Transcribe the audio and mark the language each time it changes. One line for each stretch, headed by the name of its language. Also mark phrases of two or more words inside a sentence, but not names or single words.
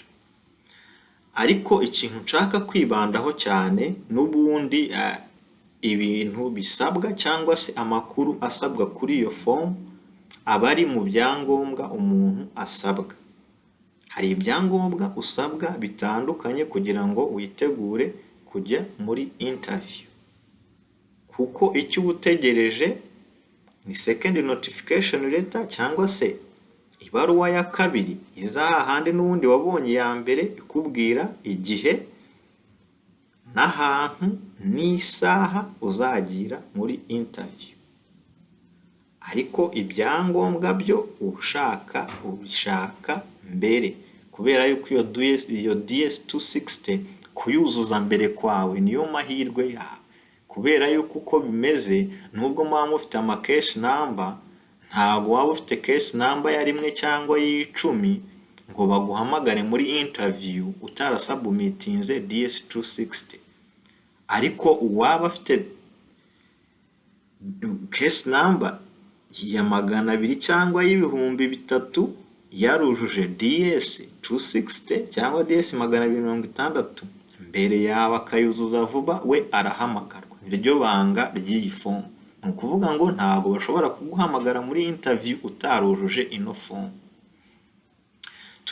Kinyarwanda: Ariko ikintu nshaka kwibandaho cyane n'ubundi, ibintu bisabwa cyangwa se amakuru asabwa kuri iyo fomu aba ari mu byangombwa umuntu asabwa. Hari ibyangombwa usabwa bitandukanye kugira ngo witegure kujya muri interview, kuko icyo utegereje ni
English: second notification letter
Kinyarwanda: cyangwa se ibaruwa ya kabiri iza hahandi n'ubundi wabonye ya mbere ikubwira igihe n'ahantu n'isaha uzagira muri interview. Ariko ibyangombwa byo ubishaka mbere, kubera yuko iyo DS 260 kuyuzuza mbere kwawe niyo mahirwe yawe, kubera yuko uko bimeze, nubwo muba mufite ama
English: case number,
Kinyarwanda: ntabwo waba ufite
English: case number
Kinyarwanda: ya 1 cyangwa y'10 ngo baguhamagare muri interview utarasubmitinze DS 260. Ariko uwaba afite
English: case number
Kinyarwanda: ya 200 cyangwa y'3,000 yarujuje DS 260 cyangwa DS 260 mbere yawe akayuzuza vuba, we arahamagarwa. Niryo banga ry'iyi fomu. Ni ukuvuga ngo ntabwo bashobora kuguhamagara muri interview utarujuje ino fomu.